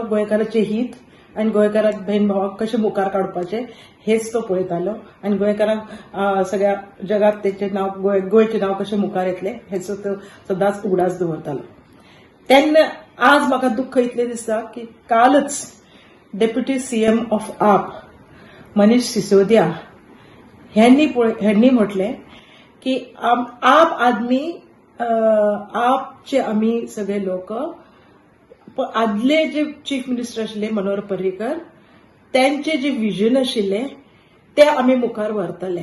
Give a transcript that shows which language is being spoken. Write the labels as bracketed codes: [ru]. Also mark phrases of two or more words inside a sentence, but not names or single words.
[kok] गोंयकाराचें हित आनी गोंयकाराक बहीण भावाक कशें मुखार काडपाचें हेच तो पळयतालो आनी गोंयकारांक सगळ्या जगात तेचें नांव गोंयचें नांव कशें मुखार येतलें हेचो तो सदांच उगडास दवरतालो. तेन्ना आज म्हाका दुख्ख इतलें दिसता की कालच [en] deputy CM of [kok] आप मनीष सिसोदिया ह्यांनी म्हटलें की आप आदमी आपचे आमी सगळे लोक आदले जे [en] chief minister [kok] आशिल्ले मनोहर पर्रीकर त्यांचे जे विजन आशिल्ले ते आमी मुखार व्हरतले.